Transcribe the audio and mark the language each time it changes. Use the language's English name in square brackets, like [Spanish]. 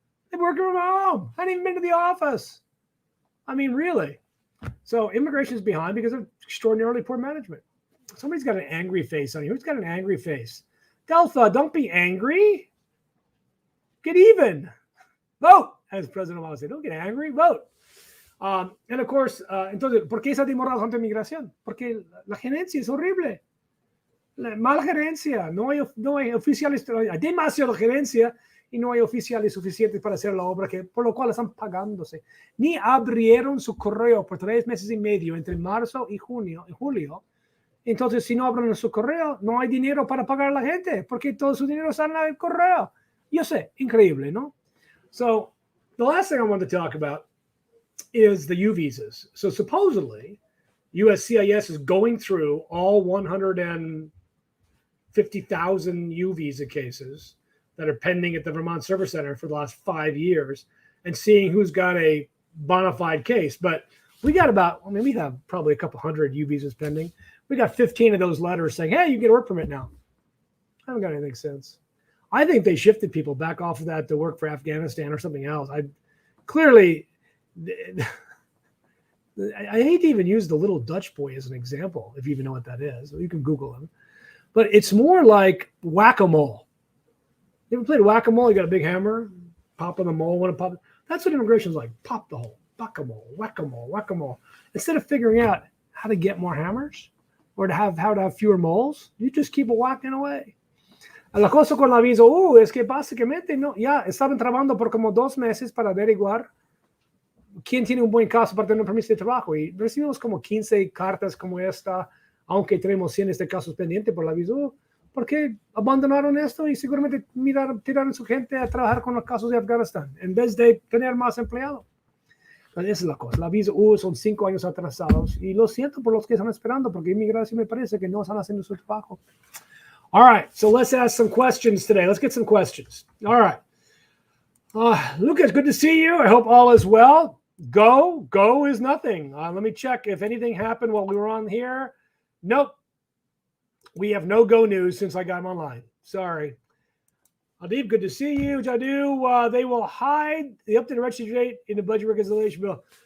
[English] They're working from home. Hadn't even been to the office. I mean, really. So immigration is behind because of extraordinarily poor management. Somebody's got an angry face on you. Who's got an angry face? Delta, don't be angry. Get even. Vote, as President Obama said. Don't get angry. Vote. And of course, [Spanish] entonces, ¿por qué se ha demorado tanto inmigración? Porque la gerencia es horrible. La mala gerencia. No hay oficiales, hay demasiada gerencia y no hay oficiales suficientes para hacer la obra, por lo cual están pagándose. Ni abrieron su correo por 3 meses y medio entre marzo y julio. Entonces, si no abren su correo, no hay dinero para pagar a la gente, porque todo su dinero está en el correo. Yo sé, increíble, ¿no? [English] So, the last thing I want to talk about is the U visas. So, supposedly, USCIS is going through all 150,000 U visa cases that are pending at the Vermont Service Center for the last 5 years and seeing who's got a bona fide case. But we got we have probably a couple hundred U visas pending. We got 15 of those letters saying, hey, you get a work permit now. I haven't got anything since. I think they shifted people back off of that to work for Afghanistan or something else. I hate to even use the little Dutch boy as an example, if you even know what that is. You can Google him. But it's more like whack-a-mole. You ever played whack-a-mole? You got a big hammer, pop on the mole, want to pop. That's what immigration is like. Pop the hole, whack-a-mole, whack-a-mole, whack-a-mole. Instead of figuring out how to get more hammers or how to have fewer moles, you just keep whacking away. [Spanish] La cosa con la visa es que básicamente ya estaban trabajando por como 2 meses para averiguar quién tiene un buen caso para tener un permiso de trabajo. Y recibimos como 15 cartas como esta, aunque tenemos cientos de casos pendientes por la visa. ¿Por qué abandonaron esto? Y seguramente tiraron su gente a trabajar con los casos de Afganistán en vez de tener más empleados. Esa es la cosa. La visa son 5 años atrasados. Y lo siento por los que están esperando, porque inmigración me parece que no están haciendo su trabajo. [English] All right, so let's ask some questions today. Let's get some questions. All right. Lucas, good to see you. I hope all is well. Go is nothing. Let me check if anything happened while we were on here. Nope. We have no go news since I got him online. Sorry. Adib, good to see you. Jadu, they will hide the updated registry date in the budget reconciliation bill.